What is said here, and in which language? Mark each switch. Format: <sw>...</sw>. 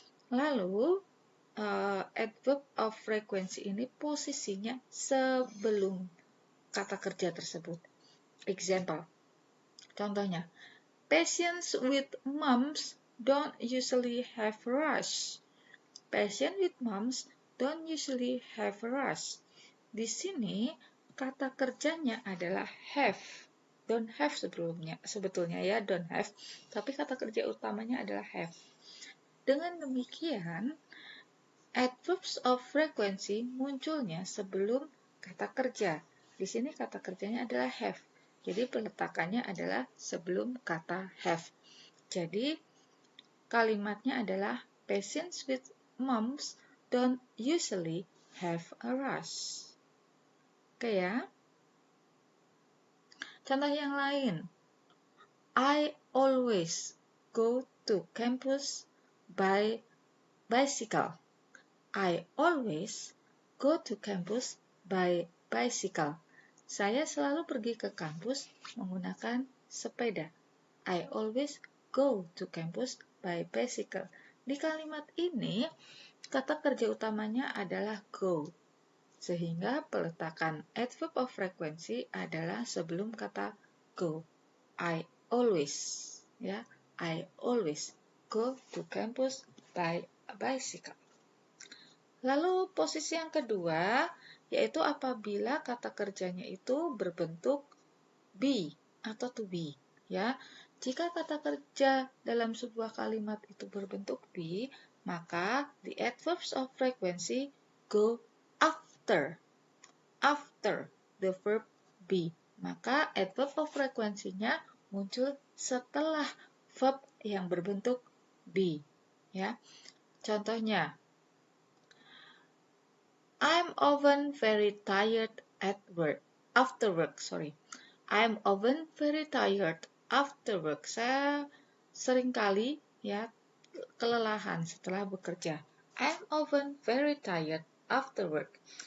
<id>Lalu adverb of frequency ini posisinya sebelum kata kerja tersebut. Example.</id> <en>Contohnya, patients with mumps don't usually have a rush. Patients with mumps don't usually have a rush.</en> <id>Di sini kata kerjanya adalah have.</id> <en>Don't have</en> <id>sebetulnya ya,</id> <en>don't have.</en> <id>Tapi kata kerja utamanya adalah have. Dengan demikian, adverbs of frequency munculnya sebelum kata kerja. Di sini kata kerjanya adalah have. Jadi peletakannya adalah sebelum kata have. Jadi kalimatnya adalah</id> <en>patients with mumps don't usually have a rush. Oke ya.</en> <id>Contoh yang lain.</id> <en>I always go to campus by bicycle. I always go to campus by bicycle.</en> <id>Saya selalu pergi ke kampus menggunakan sepeda.</id> <en>I always go to campus by bicycle.</en> <id>Di kalimat ini, kata kerja utamanya adalah go. Sehingga peletakan adverb of frequency adalah sebelum kata go.</id> <en>I always, ya, I always go to campus by bicycle.</en> <id>Lalu posisi yang kedua, yaitu apabila kata kerjanya itu berbentuk be atau to be, ya. Jika kata kerja dalam sebuah kalimat itu berbentuk be, maka</id> <en>the adverbs of frequency go after the verb be.</en> <id>Maka adverb of frequency-nya muncul setelah verb yang berbentuk be, ya.</id> <en>Contohnya, I'm often very tired after work. I'm often very tired after work.</en> <id>Saya seringkali ya kelelahan setelah bekerja.</id> <en>I'm often very tired after work.</en>